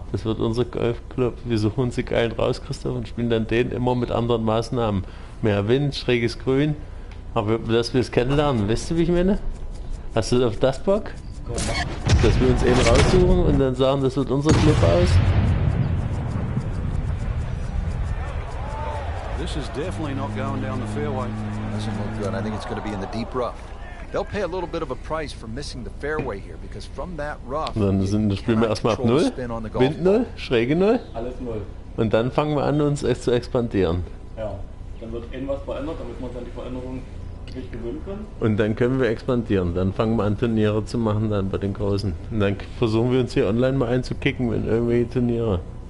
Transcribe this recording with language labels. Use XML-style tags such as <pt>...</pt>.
<de>Das wird unser Golfclub. Wir suchen uns die Geilen raus, Christoph, und spielen dann den immer mit anderen Maßnahmen. Mehr Wind, schräges Grün. Aber dass wir es kennenlernen, weißt du, wie ich meine? Hast du auf das Bock? Dass wir uns einen raussuchen und dann sagen, das wird unser Club aus?</de> <en>This is definitely not going down the fairway. Doesn't look good. I think it's going to be in the deep rough. They'll pay a little bit of a price for missing the fairway here because from that rough.</en> <de>Dann spielen wir erstmal ab 0, Wind 0, Schräge 0. Alles 0. Und dann fangen wir an, uns zu expandieren. Ja, dann wird irgendwas verändert, damit wir uns an die Veränderung nicht gewöhnen können. Und dann können wir expandieren. Dann fangen wir an, Turniere zu machen dann bei den Großen. Und dann versuchen wir uns hier online mal einzukicken in irgendwelche Turniere.</de>